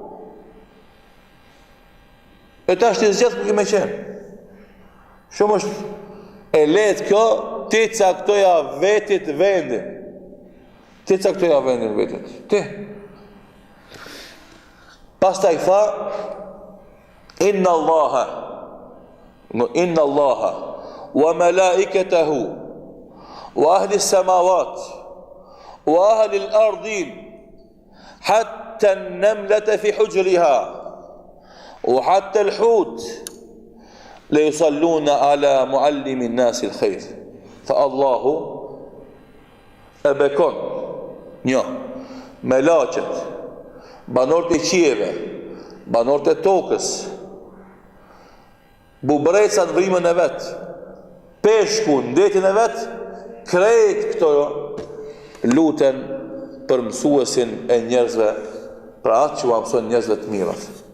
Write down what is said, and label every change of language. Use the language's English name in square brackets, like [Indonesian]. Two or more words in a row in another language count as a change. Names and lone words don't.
[Albanian] E tash ti zgjedh ku më qenë. Shumë është e lehtë kjo, ti caktoja vetit vendin. Ti caktoja vendin vetit. Ti. Pastaj tha [Arabic] إن الله وملائكته وأهل السماوات وأهل الأرض حتى النملة في جحرها وحتى الحوت ليصلون على معلمي الناس الخير. [Albanian] Fa Allahu e bekon melaqet, banorët e qiejve, banorët e tokës, bubreca në vrimën e vet, peshku në detin e vet, krejt këto luten për mësuesin e njerëzve, për atë që u mësojnë njerëzve të mirat.